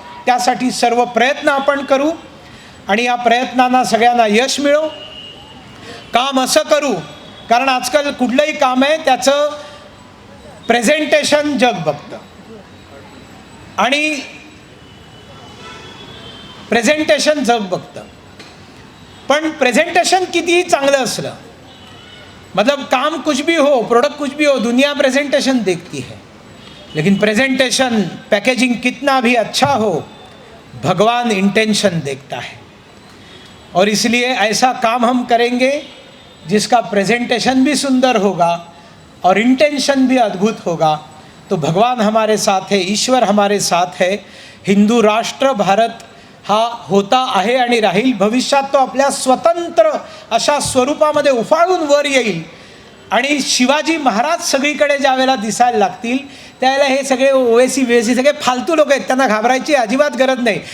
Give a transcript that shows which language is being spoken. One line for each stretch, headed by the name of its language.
Marathi: त्यासाठी सर्व प्रयत्न आपण करू आणि या प्रयत्नांना सगळ्यांना यश मिळो. काम असं करू, कारण आजकाल कुठलंही काम आहे त्याचं प्रेझेंटेशन जग बघतं आणि प्रेझेंटेशन जग बघतं. पण प्रेझेंटेशन कितीही चांगलं असलं,
Hindi: मतलब काम कुछ भी हो, प्रोडक्ट कुछ भी हो, दुनिया प्रेजेंटेशन देखती है, लेकिन प्रेजेंटेशन पैकेजिंग कितना भी अच्छा हो, भगवान इंटेंशन देखता है. और इसलिए ऐसा काम हम करेंगे जिसका प्रेजेंटेशन भी सुंदर होगा और इंटेंशन भी अद्भुत होगा. तो भगवान हमारे साथ है, ईश्वर हमारे साथ है.
Marathi: हिंदू राष्ट्र भारत हा होता आहे आणि राहील. भविष्यात तो आपल्या स्वतंत्र अशा स्वरूपामध्ये उफाळून वर येईल. आणि शिवाजी महाराज सगळीकडे ज्या वेळेला दिसायला लागतील त्यावेळेला हे सगळे ओवेसी वेसी सगळे फालतू लोक आहेत, त्यांना घाबरायची अजिबात गरज नाही.